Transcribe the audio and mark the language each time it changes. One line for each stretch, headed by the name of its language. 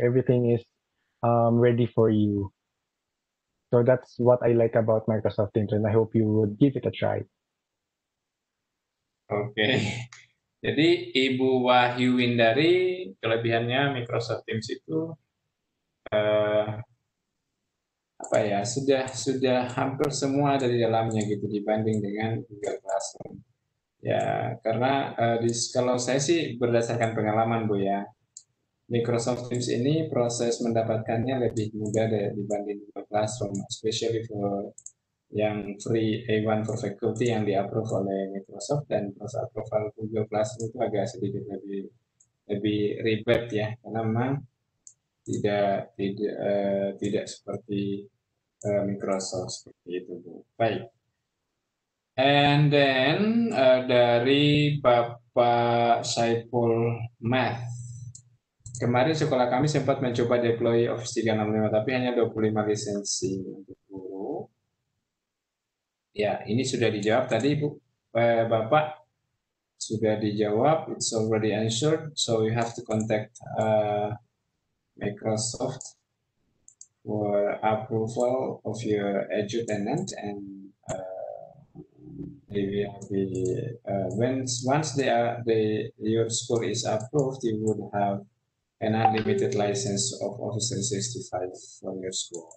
English: Everything is ready for you. So that's what I like about Microsoft Teams, and I hope you would give it a try.
Indonesian: Oke. Jadi Ibu Wahyu Windari, kelebihannya Microsoft Teams itu apa ya, sudah hampir semua ada di dalamnya gitu dibanding dengan Google Classroom. Ya, karena kalau saya sih berdasarkan pengalaman Bu ya, Microsoft Teams ini proses mendapatkannya lebih mudah dibanding Google Classroom,
English: especially for
Indonesian: yang
English: free A1 for faculty
Indonesian: yang di-approve oleh Microsoft, dan proses approval Google Classroom itu agak sedikit lebih ribet ya, karena memang tidak seperti Microsoft seperti itu, Bu. Baik.
English: And then
Indonesian: dari Bapak Saipul Math. Kemarin sekolah kami sempat mencoba deploy Office 365, tapi hanya 25 lisensi untuk guru. Ya, ini sudah dijawab tadi, Bu. Bapak sudah dijawab,
English: it's already answered, so you have to contact Microsoft for approval of your edutainment, and they will be once your school is approved, you would have an unlimited license of Office 365 for your school.